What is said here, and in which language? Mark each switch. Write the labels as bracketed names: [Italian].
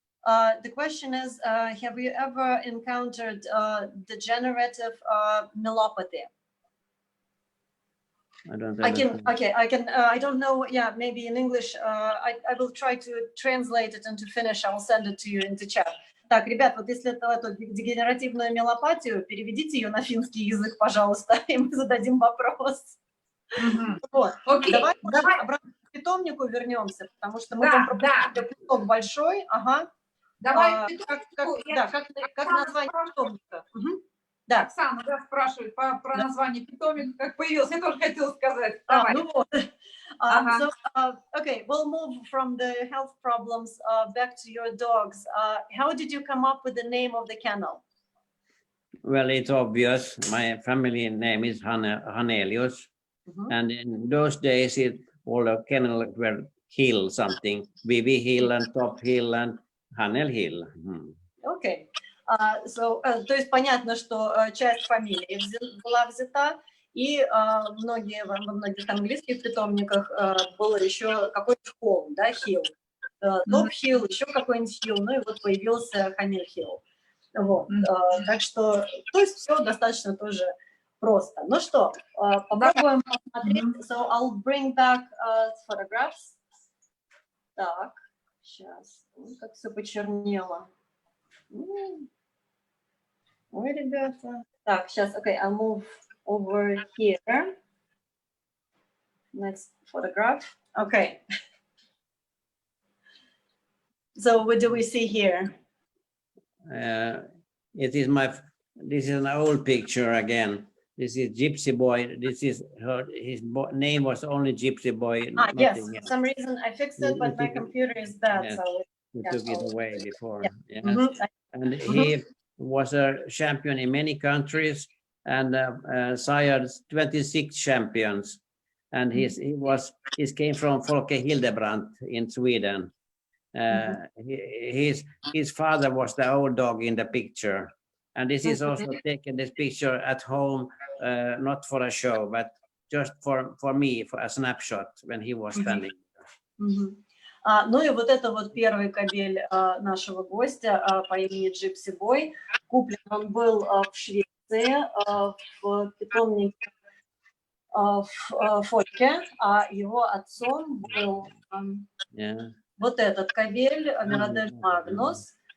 [English] The question is, have you ever encountered degenerative myelopathy? I don't I don't know. Yeah, maybe in English. I will try to translate it and to finish. I will send it to you into chat. [Russian] Так, ребят, вот если эту дегенеративную миелопатию, переведите ее на финский язык, пожалуйста, и мы зададим вопрос. Вот. Окей, давай обратно к питомнику вернемся, потому что мы там пропустили кусок большой. Ага. Давай. Как название питомника? Да. Оксана, спрашивает про название питомника, как появился. Я тоже хотела сказать. Давай. Ну вот. [English] So, okay, we'll move from the health problems back to your dogs. How did you come up with the name of the kennel? Well, it's obvious. My family name is Harnelius. And in those days, all the kennels were Hill something. Vivi Hill and Top Hill and Hanel Hill. Okay. [Russian] То есть понятно, что часть фамилии была взята, и во многих английских питомниках было еще какой-то холм, да, Хилл, Топ-Хилл, еще какой-нибудь Хилл, ну и вот появился Ханель-Хилл. Вот. Так что, то есть все достаточно тоже просто. Ну что, попробуем посмотреть. [English] So I'll bring back photographs. [Russian] Так, сейчас, как все почернело. Ой, ребята. Так, сейчас, [English] okay, I'll move over here. Next photograph. Okay. So what do we see here? This is an old picture again. This is Gypsy Boy. This is his name was only Gypsy Boy. Yes, for some reason I fixed it, but my computer is bad. Yes. So we took it away before. Yeah. Yes. And he was a champion in many countries and sired 26 champions. And he came from Folke Hildebrandt in Sweden. His father was the old dog in the picture. And this is also taken this picture at home, not for a show, but just for me, for a snapshot when he was standing. [Russian] Ну и вот это вот первый кобель нашего гостя по имени Gypsy Boy. Куплен он был в Швеции, в питомнике в Фольке, а его отцом был вот этот кобель, Мирадель Магнус.